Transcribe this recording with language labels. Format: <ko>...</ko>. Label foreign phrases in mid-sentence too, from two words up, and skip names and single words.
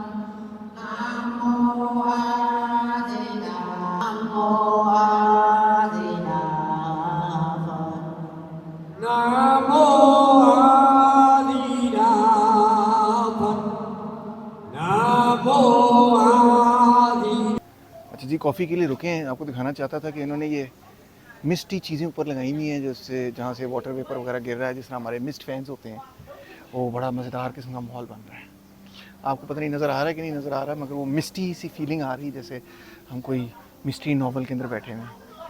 <vi>Nam mô A Di Đà. Nam mô A Di Đà Phật. Nam mô A Di Đà Phật. Nam mô A Di।</vi> <ur>اچھا جی، کافی کے لیے رکے ہیں۔ آپ کو دکھانا چاہتا تھا کہ انہوں نے یہ مسٹی چیزیں اوپر لگائی ہوئی ہیں، جس سے جہاں سے</ur> <en>water vapour</en> <ur>وغیرہ گر رہا ہے، جس طرح ہمارے</ur> <en>mist fans</en> <ur>ہوتے ہیں. وہ بڑا مزیدار قسم کا ماحول بن رہا ہے۔ آپ کو پتا نہیں نظر آ رہا ہے کہ نہیں نظر آ رہا ہے، مگر وہ مسٹی سی فیلنگ آ رہی ہے، جیسے ہم کوئی</ur> <en>mystery novel</en> <ur>کے اندر بیٹھے ہوئے ہیں.</ur>